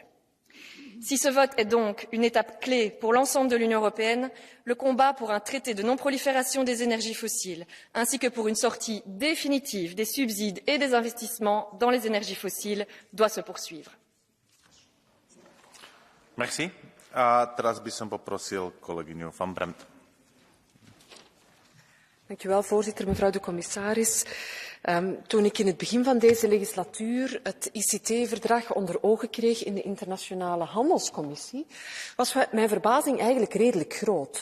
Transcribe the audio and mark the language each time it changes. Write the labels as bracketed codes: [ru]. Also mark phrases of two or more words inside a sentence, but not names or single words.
[fr] Si ce vote est donc une étape clé pour l'ensemble de l'Union européenne, le combat pour un traité de non-prolifération des énergies fossiles, ainsi que pour une sortie définitive des subsides et des investissements dans les énergies fossiles, doit se poursuivre. [sk] Merci. A teraz by som poprosil kolegyňu Van Bremt. [nl] Dank u wel, voorzitter, mevrouw de commissaris. Toen ik in het begin van deze legislatuur het ICT-verdrag onder ogen kreeg in de Internationale Handelscommissie, was mijn verbazing eigenlijk redelijk groot.